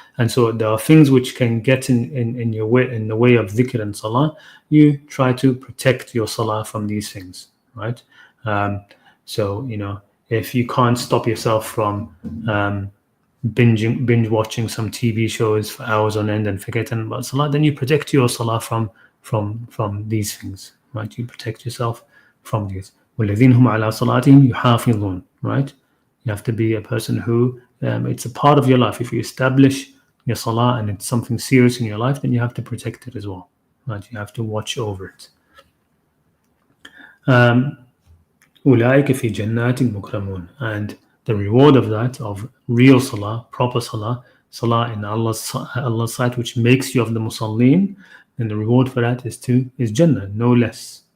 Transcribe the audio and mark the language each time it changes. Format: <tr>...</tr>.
<en>And so there are things which can get in your way, in the way of dhikr and salah. You try to protect your salah from these things. Right. So, if you can't stop yourself from binge watching some TV shows for hours on end and forgetting about salah, then you protect your salah from these things, right? You protect yourself from these.</en> <ar>وَالَّذِينَ هُمْ عَلَى صَلَاتِهِمْ يُحَافِظُونَ, right?</ar> <en>You have to be a person who, it's a part of your life. If you establish your salah and it's something serious in your life, then you have to protect it as well, right? You have to watch over it.</en> <ar>أُولَٰئِكَ فِي جَنَّاتٍ مُكْرَمُونَ.</ar> <en>And the reward of that, of real salah, proper salah in Allah's sight, which makes you of the musallin, then the reward for that is Jannah, no less.</en>